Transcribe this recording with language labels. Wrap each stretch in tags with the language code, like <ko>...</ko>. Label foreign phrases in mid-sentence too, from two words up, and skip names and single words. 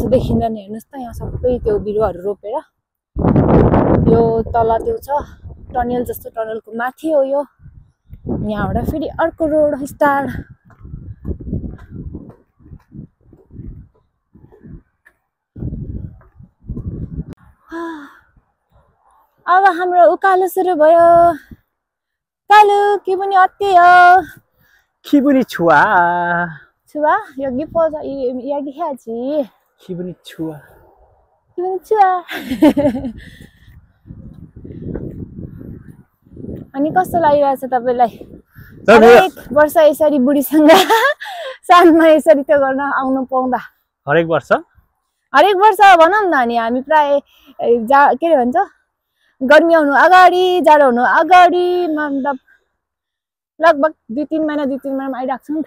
<ne>देखिँदैन हेर्नुस् त यहाँ सबै त्यो बिरुवाहरु रोपेर यो तल त्यो छ टनल जस्तो टनलको माथि हो यो यहाँबाट फेरि अर्को रोड स्टार्ट अब हाम्रो उकालो सुरु भयो कालु के पनि अत्ते हो</ne> <ko>기분이 좋아. 좋아? 여기 보자. 이야기해야지. 기분이 좋아. 기분이 좋아.</ko> <ne>अनि कस्तो लागिरहेछ तपाईलाई? हरेक वर्ष यसरी बुढीसँग सानमा यसरी त्यो गर्न आउनु पाउँदा हरेक वर्ष भनौं न अनि हामी प्राय के भन्छ गर्मी आउनु अगाडि जाडो हुनु अगाडि मतलब लगभग 2-3 महिनामा आइराख्छ नि त</ne>